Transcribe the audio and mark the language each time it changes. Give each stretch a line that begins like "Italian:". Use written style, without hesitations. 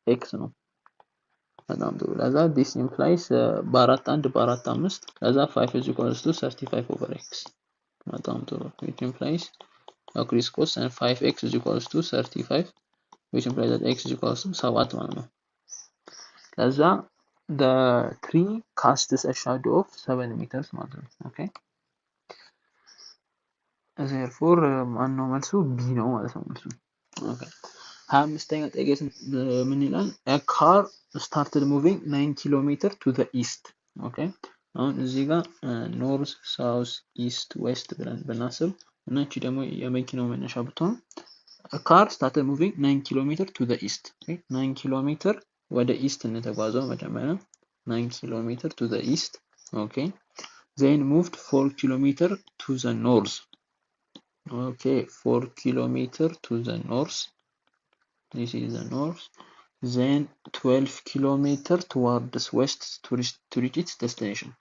English: x ነው። በጣም ጥሩ። ለዛ this implies በአራት 1 በአራት 5 ለዛ 5 is equals to 35 over x። በጣም ጥሩ። it implies criss cross and 5x is equals to 35 which implies that x is equals to 7 ማለት ነው። ለዛ the tree casts a shadow of 7 meters ማለት ነው። okay
Amharic: therefore ማነው መልሱ ቢ ነው ማለት ነው መልሱ። ኦኬ 25ኛ ጥያቄ ምን ይላል? a car started moving 9 ኪሎ ሜትር to the east። ኦኬ አሁን እዚህ ጋር ኖርዝ ሳውዝ ኢስት ዌስት ብለን ብናስብ እና እቺ ደግሞ የመኪናው መነሻ ብትሆን
English: a car started moving 9 ኪሎ ሜትር to the east። ኦኬ 9 ኪሎ ሜትር ወደ ኢስት እንተጓዘው መጀመሪያ 9 ኪሎ ሜትር to the east። ኦኬ then moved 4 ኪሎ ሜትር to the north። okay 4 kilometer to the north, this is the north, then 12 kilometer towards west to reach its destination.